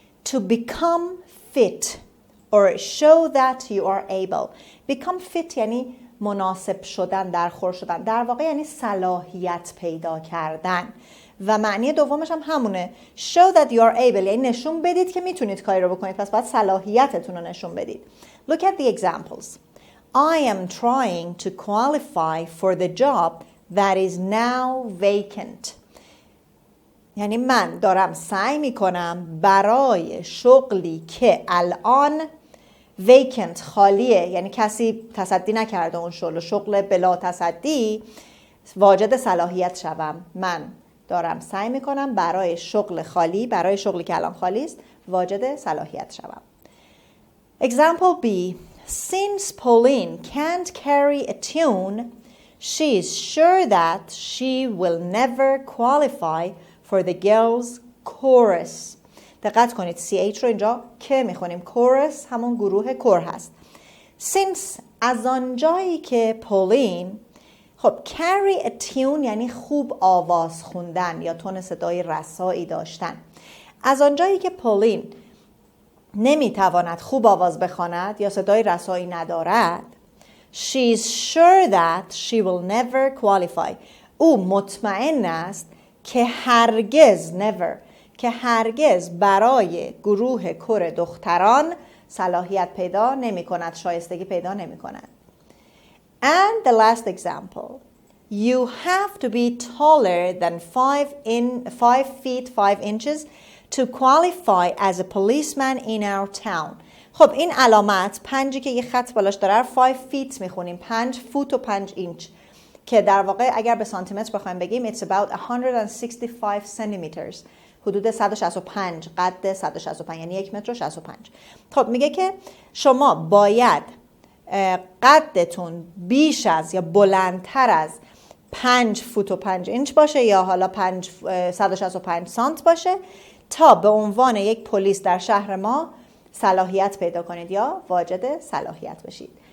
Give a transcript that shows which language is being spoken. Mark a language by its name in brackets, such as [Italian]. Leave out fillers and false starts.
[English] to become fit or show that you are able. become fit [Persian] یعنی مناسب شدن، درخور شدن. در واقع یعنی صلاحیت پیدا کردن. و معنی دومش هم همونه. [English] show that you are able [Persian] یعنی نشون بدید که میتونید کاری رو بکنید. پس باید صلاحیتتون رو نشون بدید. [English] Look at the examples. I am trying to qualify for the job that is now vacant. [Persian] یعنی من دارم سعی میکنم برای شغلی که الان vacant خالیه، یعنی کسی تصدی نکرده اون شغل بلا تصدی، واجد صلاحیت شوم. من دارم سعی میکنم برای شغل خالی، برای شغلی که الان خالی است، واجد صلاحیت شوم. [English] Example B. Since Pauline can't carry a tune, she is sure that she will never qualify for the girls' chorus. [Persian] دقت کنید CH رو اینجا که میخونیم. chorus همون گروه کور هست. Since از آنجایی که پولین، خب [English] carry a tune [Persian] یعنی خوب آواز خوندن یا تون صدای رسایی داشتن. از آنجایی که پولین نمیتواند خوب آواز بخواند یا صدای رسایی ندارد، [English] she is sure that she will never qualify. [Persian] او مطمئن است که هرگز که هرگز برای گروه کور دختران صلاحیت پیدا نمی کند، شایستگی پیدا نمی کند. [English] And the last example. You have to be taller than 5 feet 5 inches to qualify as a policeman in our town. [Persian] خب این علامت 5 که یه خط بالاش داره 5 feet میخونیم، 5 فوت و 5 اینچ که در واقع اگر به سانتیمتر بخوایم بگیم [English] it's about 165 centimeters، [Persian] حدود 165 قد 165 یعنی 1 متر و 65. خب میگه که شما باید قدتون بیش از یا بلندتر از 5 فوت و 5 اینچ باشه یا حالا 165 سانت باشه تا به عنوان یک پلیس در شهر ما صلاحیت پیدا کنید یا واجد صلاحیت بشید.